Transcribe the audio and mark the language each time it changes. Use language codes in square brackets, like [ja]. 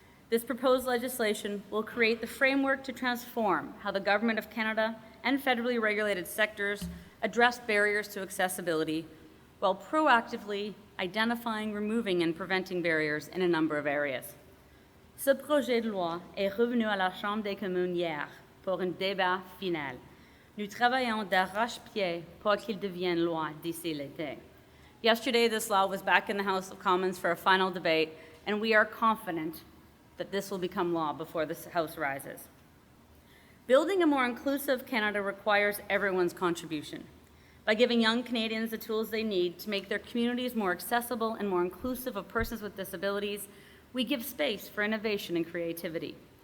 [en] This proposed legislation will create the framework to transform how the Government of Canada and federally regulated sectors address barriers to accessibility while proactively identifying, removing, and preventing barriers in a number of areas. [fr] Ce projet de loi est revenu à la Chambre des communes hier pour un débat final. Nous travaillons d'arrache-pied pour qu'il devienne loi d'ici l'été. [en] Yesterday, this law was back in the House of Commons for a final debate, and we are confident that this will become law before this House rises. Building a more inclusive Canada requires everyone's contribution. By giving young Canadians the tools they need to make their communities more accessible and more inclusive of persons with disabilities, we give space for innovation and creativity.